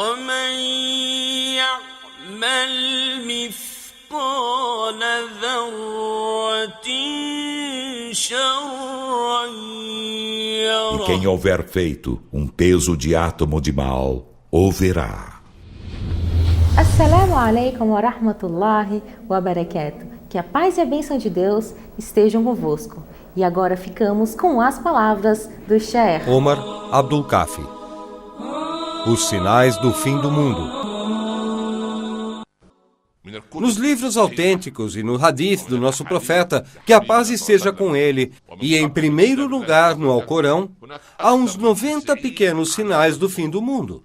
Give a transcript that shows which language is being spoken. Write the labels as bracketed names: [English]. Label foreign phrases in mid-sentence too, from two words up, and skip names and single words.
[Portuguese] E quem houver feito um peso de átomo de mal, o verá. [Arabic] السلام عليكم ورحمة الله وبركاته. [Portuguese] Que a paz e a bênção de Deus estejam convosco. E agora ficamos com as palavras do Sheikh Omar Abdul Kafi. Os sinais do fim do mundo. Nos livros autênticos e no hadith do nosso profeta, que a paz esteja com ele, e em primeiro lugar no Alcorão, há uns 90 pequenos sinais do fim do mundo.